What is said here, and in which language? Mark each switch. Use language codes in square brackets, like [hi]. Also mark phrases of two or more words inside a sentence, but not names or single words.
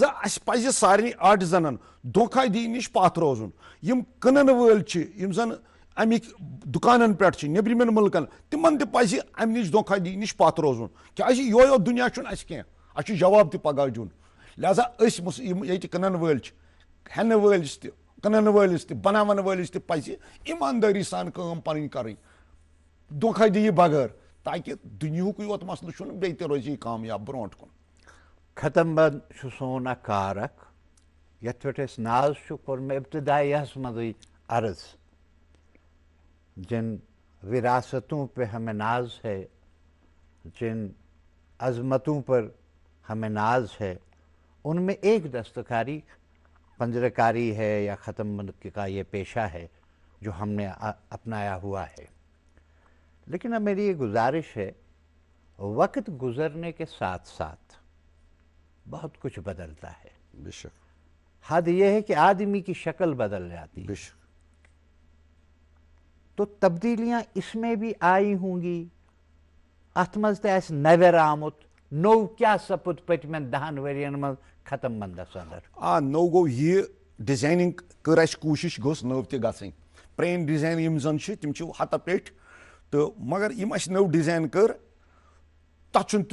[ks] اَسہِ پزِ سارنٕے آرٹِزنن دھوکھا دِہی نِش پتھ روزُن یِم کٕنن وٲلۍ چھِ یِم زن امِکۍ دُکانن پٮ۪ٹھ چھِ نیٚبرِمٮ۪ن مُلکن تِمن تہِ پزِ امہِ نِش دھوکھا دِہی نِش پتھ روزُن کیٛازِ یہوے یوت دُنیا چھُنہٕ اَسہِ کینٛہہ اَسہِ چھُ جواب تہِ پگاہ دیُن لہذا أسۍ یِم ییٚتہِ کٕنن وٲلۍ چھِ ہٮ۪نہٕ وٲلِس تہِ کٕنن وٲلِس تہِ بناون وٲلِس تہِ پزِ ایٖماندٲری سان کٲم پنٕنۍ کرٕنۍ دھوکھا دِہی بغٲر تاکہِ دُنیہُکُے یوت مسلہٕ چھُنہٕ بیٚیہِ تہِ روزِ یہِ کامیاب برونٛٹھ کُن ختم بند چھُ سون اکھ کار اکھ یتھ پٮ۪ٹھ أسۍ ناز چھُ کوٚر مےٚ ابتدائیہس منٛزٕے عرض [ur] جن وراثتوں پہ ہمیں ناز ہے جن عظمتوں پر ہمیں ناز ہے ان میں ایک دستکاری پنجرہ کاری ہے یا ختم بند کا یہ پیشہ ہے جو ہم نے اپنایا ہوا ہے لیکن اب میری یہ گزارش ہے وقت گزرنے کے ساتھ ساتھ بہت کچھ بدلتا ہے بے شک حد یہ ہے کہ آدمی کی شکل بدل جاتی ہے بے شک تو تبدیلیاں اس میں بھی آئی ہوں گی [ks] اتھ منٛز تہِ آسہِ نویر آمُت نوٚو کیٛاہ سپُد پٔتمٮ۪ن 10 ؤرین منٛز ختم بندس اندر نوٚو گوٚو یہِ ڈِزاینِنٛگ کٔر اَسہِ کوٗشِش گٔژھ نٔو تہِ گژھٕنۍ پرٛٲنۍ ڈِزاین یِم زن چھِ تِم چھِ ہتہٕ پیٚٹھۍ تہٕ مگر یِم اَسہِ نٔو ڈِزاین کٔر تتھ چھُنہٕ